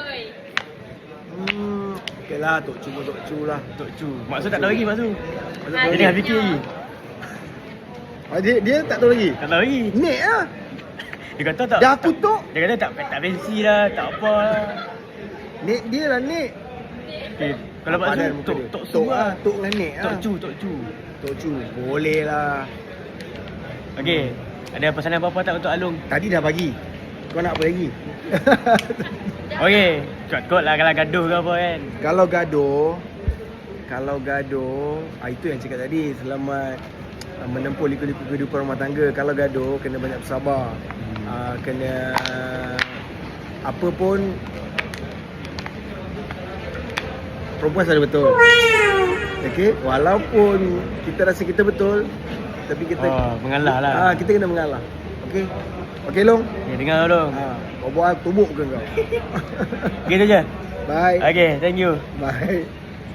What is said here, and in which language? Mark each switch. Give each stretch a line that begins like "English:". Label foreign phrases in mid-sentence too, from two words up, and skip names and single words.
Malay: Okey lah, tok Cu lah. Tok Cu. Mak Su tak tahu lagi Mak Su. Dia tengah fikir lagi. Dia tak tahu lagi? Tak tahu lagi. Nek lah. Dia kata tak. Dah aku tok. Dia kata tak fancy lah, tak apa lah. Nek dia lah Nek. Okay. Kalau Pak Su, Tok Su lah. Tok dengan Nek lah. Tok Cu. Tok Cu. Boleh lah. Okey. Ada pesanan apa-apa tak untuk Alung? Tadi dah bagi. Kau nak apa lagi? Okey. Kot lah kalau gaduh ke apa kan. Kalau gaduh, itu yang cakap tadi, selamat menempuh liku-liku kehidupan rumah tangga. Kalau gaduh, kena banyak bersabar. Kena apa pun, perempuan selalu betul. Okey, walaupun kita rasa kita betul, tapi kita mengalah lah. Kita kena mengalah. Okey. Okey Long. Okay, dengar Long. Kau buat tumbuk ke kau? Gitu je. Bye.
English: Okay, thank you.
Malay: Bye.